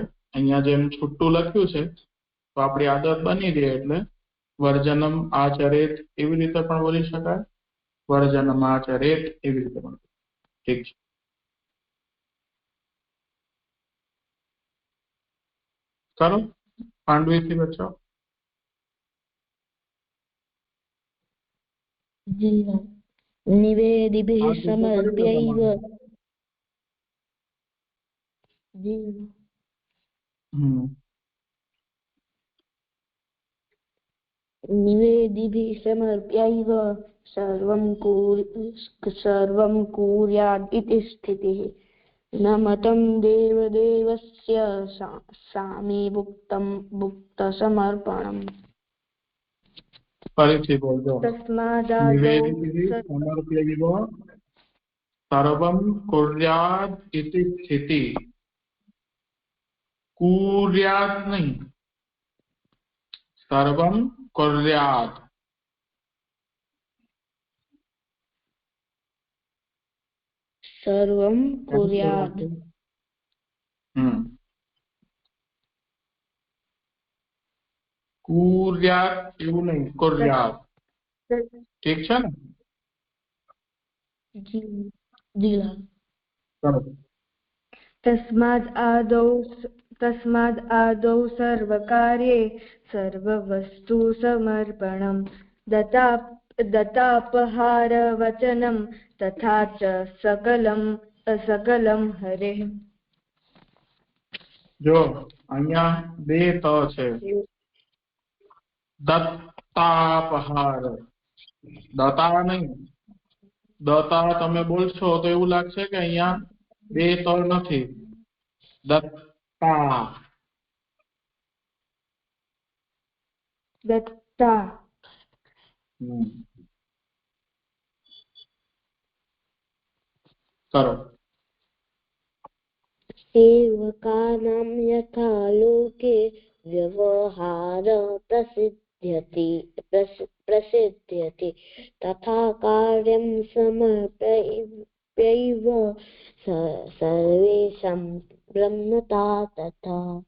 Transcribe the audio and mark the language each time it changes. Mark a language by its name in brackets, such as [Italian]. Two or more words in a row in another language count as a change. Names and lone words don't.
[Gujarati] અહીંયા જેમ છૂટું લખ્યું છે તો આપણી આદત બની રહે એટલે [Sanskrit] વર્જનમ આચરેત [Gujarati] એવી રીતે પણ બોલી શકાય, વર્જનમાચરેત એવી રીતે પણ. ઠીક છે. [Hindi] करो पांडवी थी बच्चों। जी हाँ। [Sanskrit] निवेदिभिः [Hindi] आज तो करें ना [Sanskrit] समर्प्यैव। [Hindi] तुम्हारे। [Sanskrit] जी निवेदिभिः समर्प्यैव सर्वं कुर्यात् इति स्थितिः। न मतं देवदेवस्य सामी भुक्तसमर्पणम्। [Hindi] फरीथी बोल दो। [Sanskrit] तस्मादादौ निवेदिभिः समर्प्यैव सर्वं कुर्यात् इति स्थिति। [Hindi] कुर्यात् नहीं, [Sanskrit] सर्वं कुर्यात्। सर्वं कुर्यात्। [Gujarati] कुर्यात् એવું નહીં, [Sanskrit] कुर्यात्। [Hindi] ठीक है ना? जी जी हाँ। करो। [Sanskrit] तस्माद् आदौ सर्वकार्ये सर्ववस्तु समर्पणम् दत्तापहारवचनं तथा च सकलं हरेः। [Gujarati] जो અહીંયા બે ત છે, દત્તાપહાર, દતા નહીં। દતા તમે બોલશો તો એવું લાગશે કે અહીંયા બે ત નથી। દત્તા। दत्ता। [Hindi] करो। [Sanskrit] सेवकानां यथा लोके व्यवहार प्रसिद्ध्यति तथा कार्यं समर्प्यैव सर्वेषां ब्रह्मता तथा।